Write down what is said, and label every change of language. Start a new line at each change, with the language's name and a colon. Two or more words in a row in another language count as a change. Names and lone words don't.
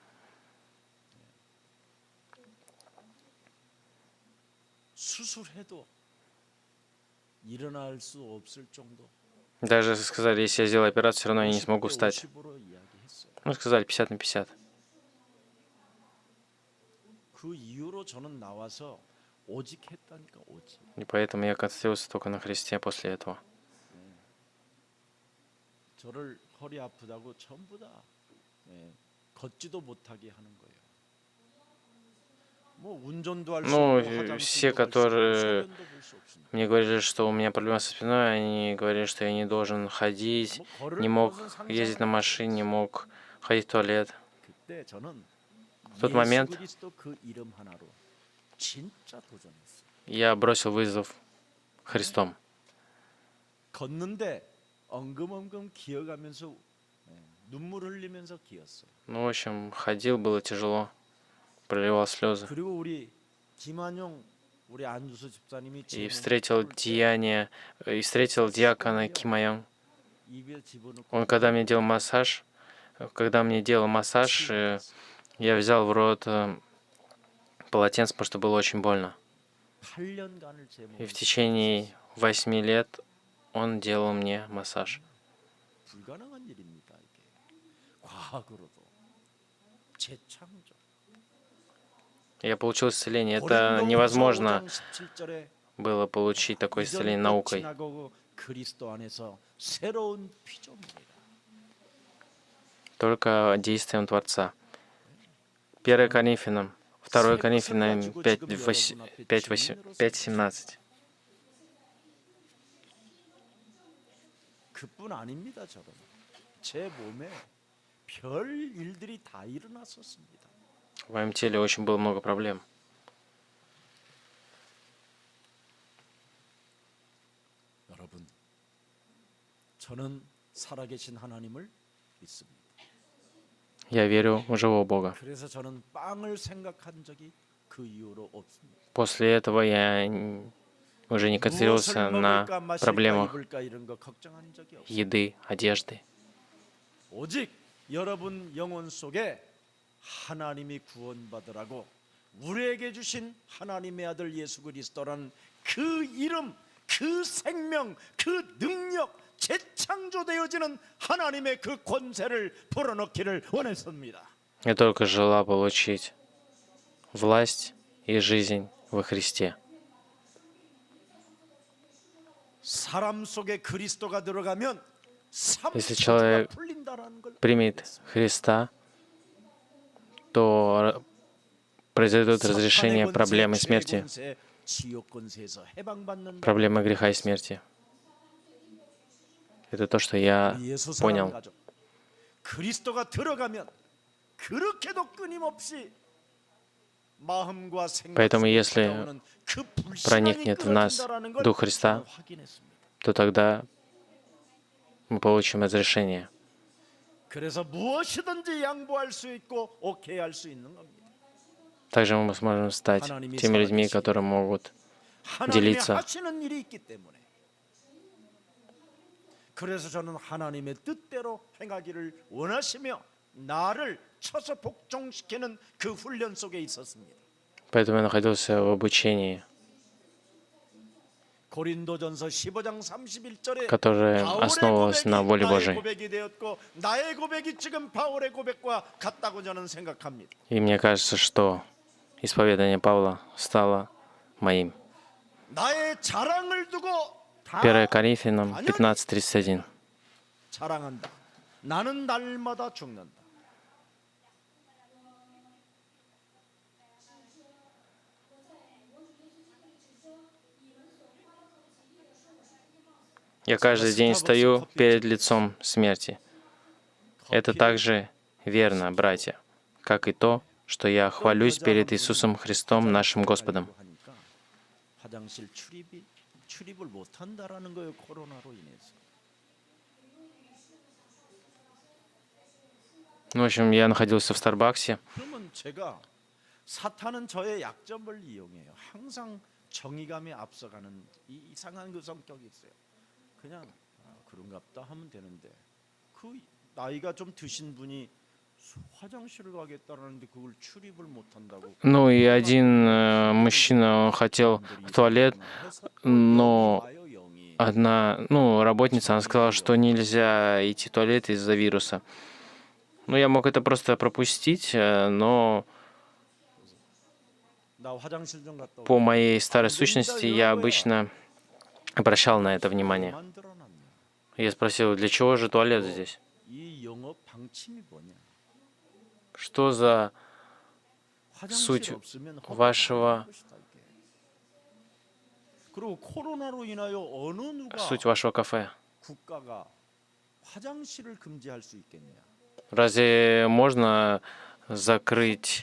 Russian: Даже сказали, если я сделаю операцию, все равно я не смогу встать. Ну, сказали 50/50.
Korean: 오직 했다니까 오직.
Russian: И поэтому я концентрировался только на Христе после этого.
Korean: 저를 허리 아프다고 전부 다 걷지도 못하게 하는 거예요. 뭐 운전도 할 수
Russian: Ну,
Korean: 없고
Russian: все,
Korean: 화장실도 갈 수 없고
Russian: которые
Korean: 소변도 볼 수 없습니다.
Russian: мне говорили, что у меня проблема со спиной, они говорили, что я не должен ходить,
Korean: 뭐 걸을
Russian: не мог
Korean: 것은
Russian: ездить на
Korean: 상상을
Russian: машине, не мог ходить в туалет.
Korean: 그때 저는
Russian: В тот
Korean: 예수
Russian: момент
Korean: 그리스도 그 이름 하나로 진짜 도전했어요.
Russian: я бросил вызов Христом.
Korean: 걷는데 엉금엉금 기어가면서 눈물 흘리면서 기었어요.
Russian: Ну, в общем, ходил, было тяжело, проливал слезы.
Korean: 그리고 우리 김한용 우리 안주수 집사님이
Russian: И встретил диакона Кимайон.
Korean: 입에 집어넣고
Russian: Он, когда мне делал массаж, я взял в рот полотенце, потому что было очень больно.
Korean: 8년간을 제
Russian: И
Korean: 몸에
Russian: в течение 8 лет он делал мне массаж.
Korean: 불가능한 일입니다. 이게 과학으로도 재창조.
Russian: Я получил исцеление. Это невозможно
Korean: 17절에
Russian: было получить такое исцеление наукой.
Korean: 그리스도 안에서 새로운 피조물이라.
Russian: Только действием Творца. 1 Коринфянам, 2 Коринфянам 5:17.
Korean: 그뿐 아닙니다. 저는 제 몸에 별 일들이 다 일어났었습니다.
Russian: В моем теле очень было много проблем.
Korean: 여러분, 저는 살아계신 하나님을 믿습니다.
Russian: Я верю в живого Бога.
Korean: 그래서 저는 빵을 생각한 적이 그 이후로 없습니다.
Russian: После этого я уже не концентрировался на
Korean: 먹을까, 마실까,
Russian: проблемах
Korean: 입을까 이런 거 걱정한 적이 없어요.
Russian: еды, одежды.
Korean: 오직 여러분 영혼 속에 하나님이 구원받으라고 우리에게 주신 하나님의 아들 예수 그리스도라는 그 이름, 그 생명, 그 능력, 재창조되어지는 하나님의 그 권세를 불어넣기를 원했습니다.
Russian: Я только желал получить власть и жизнь во Христе.
Korean: 사람 속에 그리스도가 들어가면
Russian: Если
Korean: 삼초가
Russian: человек
Korean: 풀린다라는 걸
Russian: примет Христа, то произойдет разрешение проблемы смерти, проблемы греха и смерти. Это то, что я понял.
Korean: 그리스도가 들어가면 그렇게도 끊임없이 마음과 생각
Russian: Поэтому,
Korean: 속에
Russian: если
Korean: 찾아오는 그 불신앙이
Russian: проникнет в нас
Korean: 끊어진다라는 걸
Russian: Дух Христа,
Korean: 저는 확인했습니다.
Russian: то тогда мы получим разрешение.
Korean: 그래서 무엇이든지 양보할 수 있고 오케이 할 수 있는 겁니다.
Russian: Также мы сможем стать теми людьми, которые могут
Korean: 하나님이
Russian: делиться.
Korean: 하시는 일이 있기 때문에. 그래서 저는 하나님의 뜻대로 행하기를 원하시며 나를 쳐서 복종시키는 그 훈련 속에 있었습니다.
Russian: Поэтому я находился в обучении,
Korean: 고린도전서 15장 31절에
Russian: которое основывалось на воле Божией.
Korean: 고백이 되었고 나의 고백이 지금 바울의 고백과 같다고 저는 생각합니다.
Russian: И мне кажется, что исповедание Павла стало моим.
Korean: 나의 자랑을 두고 다
Russian: 1 Коринфянам 15:31.
Korean: 자랑한다. 나는 날마다 죽는다.
Russian: Я каждый день стою перед лицом смерти. Это также верно, братья, как и то, что я хвалюсь перед Иисусом Христом, нашим Господом.
Korean: 화장실 출입을 못 한다라는 거예요. 코로나로 인해서.
Russian: В общем, я находился в Старбаксе.
Korean: 그러면 제가 사탄은 저의 약점을 이용해요. 항상 정의감에 앞서가는 이상한 그 성격이 있어요. 그냥 그런갑다 하면 되는데 그 나이가 좀 드신 분이 화장실을 가겠다라는데 그걸 출입을 못 한다고.
Russian: Ну и один мужчина он хотел в туалет, но одна, работница, она сказала, что нельзя идти в туалет из-за вируса. Ну, я мог это просто пропустить, но
Korean: 나 화장실 좀 갔다
Russian: По
Korean: 올게.
Russian: моей старой
Korean: 안 됩니다,
Russian: сущности я
Korean: 여러분야.
Russian: обычно обращал на это
Korean: 왜
Russian: внимание.
Korean: 만들어놨냐?
Russian: Я спросил, для чего же туалет здесь?
Korean: 이 영업 방침이 뭐냐?
Russian: Что за
Korean: 화장실
Russian: суть
Korean: 없으면 허가가 안
Russian: вашего,
Korean: 되는 것이다, 이게. 그리고 코로나로 인하여 어느 누가
Russian: суть вашего кафе?
Korean: 국가가 화장실을 금지할 수 있겠냐?
Russian: Разве можно закрыть?